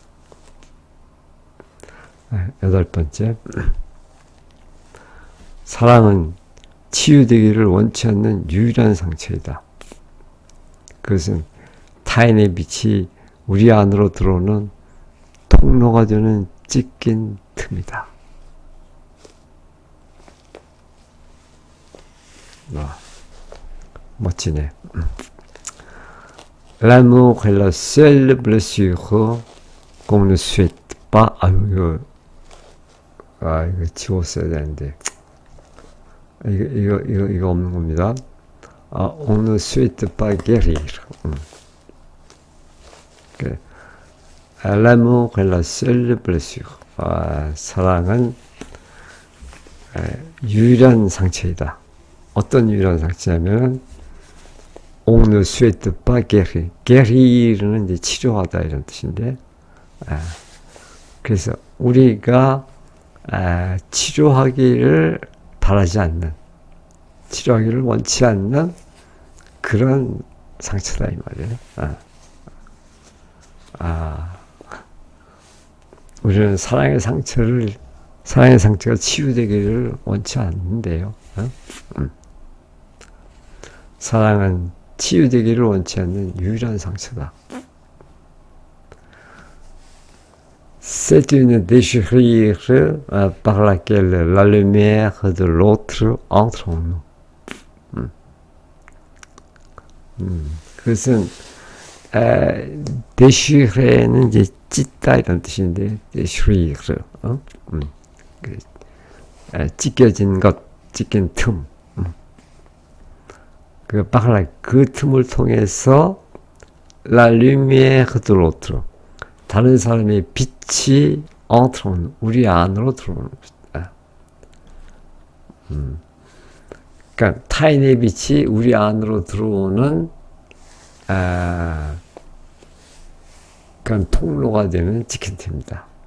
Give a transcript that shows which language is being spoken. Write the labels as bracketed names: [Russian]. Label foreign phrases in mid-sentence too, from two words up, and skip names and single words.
[Korean] 8번째 사랑은 치유되기를 원치 않는 유일한 상처이다. 그것은 타인의 빛이 우리 안으로 들어오는 통로가 되는 찢긴 틈이다. 멋지네. [French] L'amour est la seule blessure qu'on ne souhaite pas. [Korean] 이거 지웠어야 되는데. 이거 없는 겁니다. [French] On ne souhaite pas guérir. L'amour est la seule blessure. [Korean] 사랑은 유일한 상처이다. 어떤 유일한 상처냐면 [French] on ne souhaite pas guérir. [Korean] guérir은 이제 치료하다 이런 뜻인데, 그래서 우리가 치료하기를 바라지 않는, 치료하기를 원치 않는 그런 상처다 이 말이에요. 우리는 사랑의 상처가 치유되기를 원치 않는데요. 사랑은 치유되기를 원치 않는 유일한 상처다. [French] C'est une déchirure par laquelle la lumière de l'autre entre en nous. [Korean] 그것은 déchire는 이제 찢다 이런 뜻인데, déchirure, 찢겨진 것, 찢긴 틈. 그 틈을 통해서 [French] la lumière de l'autre, [Korean] 다른 사람의 빛이 entre, 우리 안으로 들어오는 것이다. 그러니까 타인의 빛이 우리 안으로 들어오는 그런 통로가 되는 찌킨트입니다.